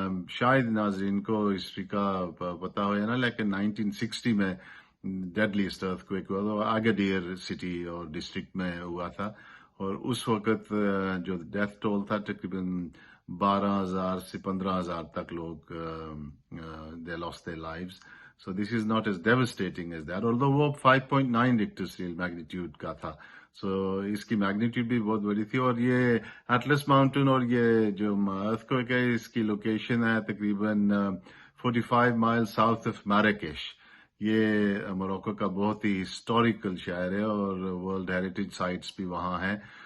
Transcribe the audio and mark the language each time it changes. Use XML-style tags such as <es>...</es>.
<ur>شاید ناظرین کو ہسٹری کا پتا ہو یا نا، لیکن 1960 میں ڈیڈلیسٹ ارتھ کویک ہوا تو اگادیر سٹی اور ڈسٹرکٹ میں ہوا تھا، اور اس وقت جو ڈیتھ ٹول تھا تقریباً 12,000 سے 15,000 تک لوگ</ur> <en>they lost their lives. So this is not as devastating as that, although</en> <ur>وہ 5.9 ریکٹر اسکیل میگنیٹیوڈ کا تھا. سو اس کی میگنیٹیوڈ بھی بہت بڑی تھی. اور یہ ایٹلس ماؤنٹن اور یہ جو ارتھ کویک ہے، اس کی لوکیشن ہے تقریباً 45 مائل ساؤتھ آف مراکش. یہ موروکو کا بہت ہی ہسٹوریکل شہر ہے، اور ورلڈ ہیریٹیج سائٹس بھی وہاں ہیں.</ur>